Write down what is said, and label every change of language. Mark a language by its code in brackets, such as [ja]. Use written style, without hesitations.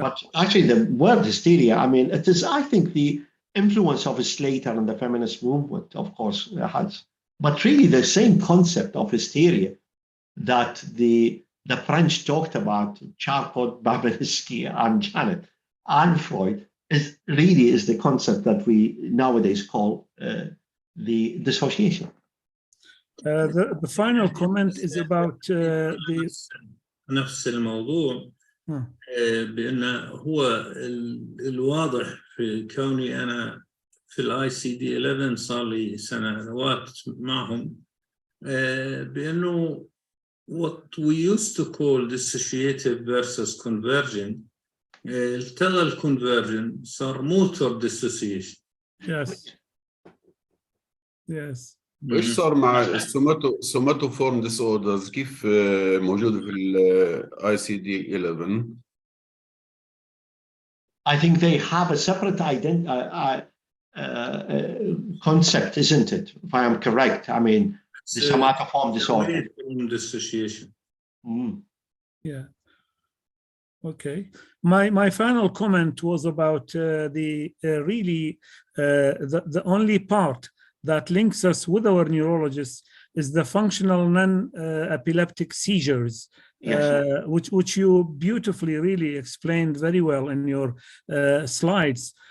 [en] But actually the word hysteria, I mean, it is, I think, the influence of Slater and the feminist movement, of course, has, but really the same concept of hysteria that the French talked about, Charcot, Babinski, and Janet, and Freud, is the concept that we nowadays call the dissociation. The final comment is about the [ar] نفس الموضوع بأنه هو الواضح في كوني أنا في ICD-11 صار لي سنوات معهم بأنه [en] what we used to call dissociative versus conversion [ar] التغى الconversion صار motor dissociation. [en] Yes. [ar] ايش صار مع [en] السوماتوفورم ديسوردرز [ar] كيف موجوده في ICD-11؟ [en] I think they have a separate concept, isn't it? If I am correct, I mean, the somatoform disorder. Dissociation. Yeah. Okay. My final comment was about the only part that links us with our neurologists is the functional non-epileptic seizures, which you beautifully really explained very well in your slides.